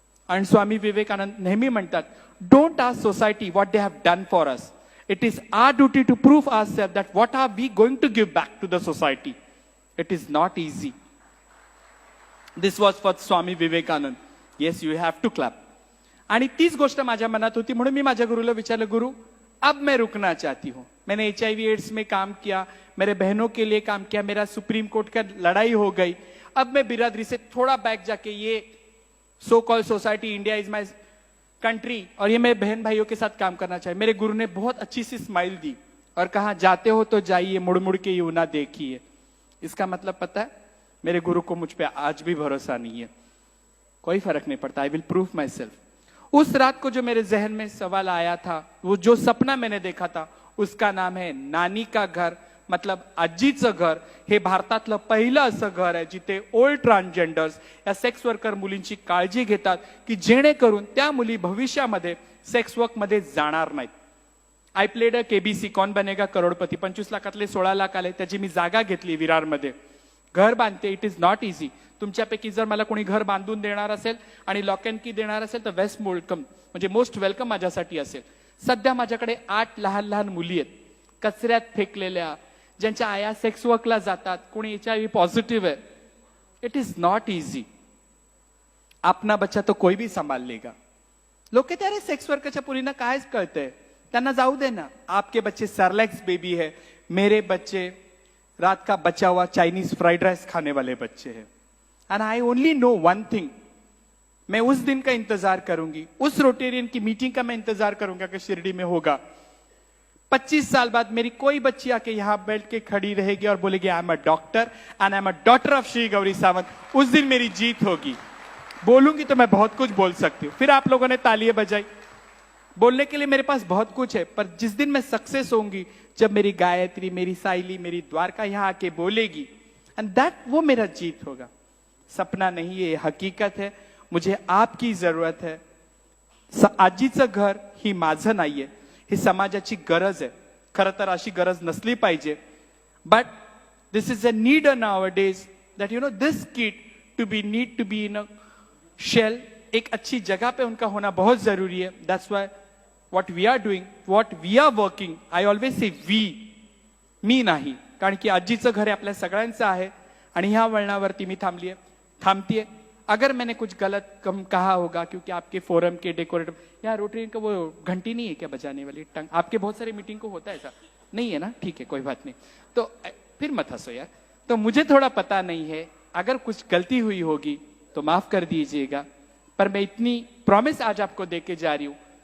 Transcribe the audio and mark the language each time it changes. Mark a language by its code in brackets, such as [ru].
[mr] आणि स्वामी विवेकानंद नेहमी म्हणतात, [en] Don't ask society what they have done for us, It is our duty to prove ourselves that what are we going to give back to the society. It is not easy. This was for Swami Vivekanand. Yes, you have to clap. [mr] आणि तीच गोष्ट माझ्या मनात होती म्हणून मी माझ्या गुरुला विचारलं, [hi] गुरु अब मैं रुकना चाहती हूं. मैंने HIV एड्स में काम किया, मेरे बहनों के लिए काम किया, मेरा सुप्रीम कोर्ट का लड़ाई हो गई. अब मैं बिरादरी से थोड़ा बैक जाके ये so called society [en] India is my country [hi] और ये मेरे बहन भाइयों के साथ काम करना चाहिए. मेरे गुरु ने बहुत अच्छी सी स्माइल दी और कहा, जाते हो तो जाइए, मुड़ मुड़ के यूं ना देखिए. इसका मतलब पता है, मेरे गुरु को मुझ पे आज भी भरोसा नहीं है. कोई फर्क नहीं पड़ता. [en] I will prove myself. [hi] उस रात को जो मेरे जहन में सवाल आया था, वो जो सपना मैंने देखा था, उसका नाम है नानी का घर, मतलब [mr] आजीचं घर. हे भारतातलं पहिलं असं घर आहे जिथे ओल्ड ट्रान्सजेंडर्स या सेक्स वर्कर मुलींची काळजी घेतात की जेणेकरून त्या मुली भविष्यामध्ये सेक्स वर्क मध्ये जाणार नाहीत. [en] I played a KBC, Kaun Banega Crorepati. [mr] 25 लाखातले 16 लाख आले, त्याची मी जागा घेतली विरारमध्ये. घर बांधते. [en] It is not easy. [mr] तुमच्यापैकी जर मला कोणी घर बांधून देणार असेल आणि [en] lock and key [mr] देणार असेल तर [en] west welcome, म्हणजे most welcome [mr] माझ्यासाठी असेल. सध्या माझ्याकडे 8 लहान लहान मुली आहेत, कचऱ्यात फेकलेल्या, ज्यांच्या आया सेक्स वर्कला जातात, कोणी HIV पॉझिटिव्ह आहे. [en] It is not easy. [hi] अपना बच्चा तो कोई भी संभाल लेगा. लोक कहते [mr] अरे सेक्स वर्करच्या पुरींना कायच कळतंय, त्यांना जाऊ दे ना. [hi] आपके बच्चे सरलैक्स बेबी है, मेरे बच्चे रात का बचा हुआ चाइनीज फ्राइड राइस खाने वाले बच्चे हैं. [en] and I only know one thing, [hi] मैं उस दिन का इंतजार करूंगी, उस रोटेरियन की मीटिंग का मैं इंतजार करूंगा कि शिरडी में होगा. 25 साल बाद मेरी कोई बच्ची आके यहां बैठ के खड़ी रहेगी और बोलेगी [en] I am a doctor and I am a daughter of [hi] Shri Gauri Sawant. उस दिन मेरी जीत होगी. बोलूंगी तो मैं बहुत कुछ बोल सकती हूं. फिर आप लोगों ने तालियां बजाई. बोलने के लिए मेरे पास बहुत कुछ है, पर जिस दिन मैं सक्सेस होंगी, जब मेरी गायत्री, मेरी साइली, मेरी द्वारका यहां आके बोलेगी, [en] and that [hi] वो मेरा जीत होगा. सपना नहीं, ये हकीकत है. मुझे आपकी जरूरत है. [mr] आजीचं घर ही माझं नाहीये, ही समाजाची गरज आहे. खरं तर अशी गरज नसली पाहिजे, [en] But this is a need now days that you know this kid to be need to be in a shell. [hi] एक अच्छी जगह पे उनका होना बहुत जरूरी है. [en] that's why what we are doing, what we are working, I always say we, [mr] मी नाही, कारण की आजीचं घर आपल्या सगळ्यांचं आहे. आणि ह्या वळणावरती मी थांबतीये. [hi] अगर मैंने कुछ गलत कम कहा होगा, क्योंकि आपके फोरम के डेकोरेटर, यहाँ रोटरी का वो घंटी नहीं है क्या बजाने वाली, टंग, आपके बहुत सारे मीटिंग को होता है ऐसा नहीं है ना, ठीक है कोई बात नहीं. तो फिर मत हंसो यार. तो मुझे थोड़ा पता नहीं है, अगर कुछ गलती हुई होगी तो माफ कर दीजिएगा, पर मैं इतनी प्रॉमिस आज आपको देके जा रही हूं.